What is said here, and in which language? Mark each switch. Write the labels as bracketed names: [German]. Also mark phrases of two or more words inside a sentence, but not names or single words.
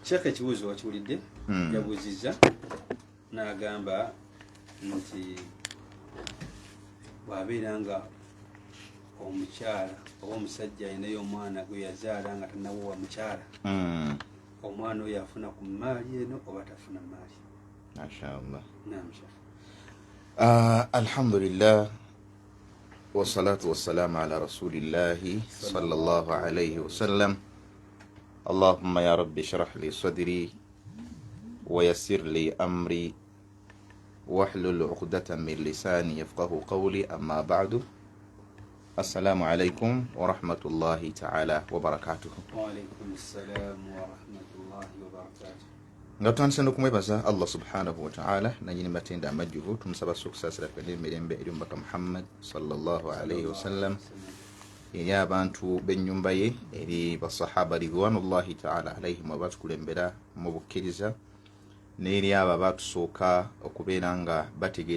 [Ganda] Sheikh ekibuzo wakiwulidde yabuziza n'agamba nti bwabeeranga omukyala oba omusajja ayinayo omwana gwe yazaala nga tannawowa mukyala omwana oyo afuna ku maali eno oba tafuna maali mashaallah naam Sheikh [Arabic] alhamdulillah والصلاة والسلام على رسول الله صلى الله عليه وسلم اللهم يا رب اشرح لي صدري ويسر لي أمري واحلل عقدة من لساني يفقه قولي أما بعد السلام عليكم ورحمة الله تعالى وبركاته. وعليكم السلام ورحمة الله وبركاته. [Ganda] ngatandise n'okumwebaza Allah [Arabic] سبحانه وتعالى [Ganda] nanyini matenda amajjuvu tumusaba sukusasira kwende mirembe eri mbaka Muhammad [Arabic] صلى الله عليه وسلم [Ganda] eri abantu b'ennyumba ye eri basahaba [Arabic] رضوان الله تعالى عليهم [Ganda] abatukulembera mu bukkiriza n'eri abo abatusooka okubeera nga bategeera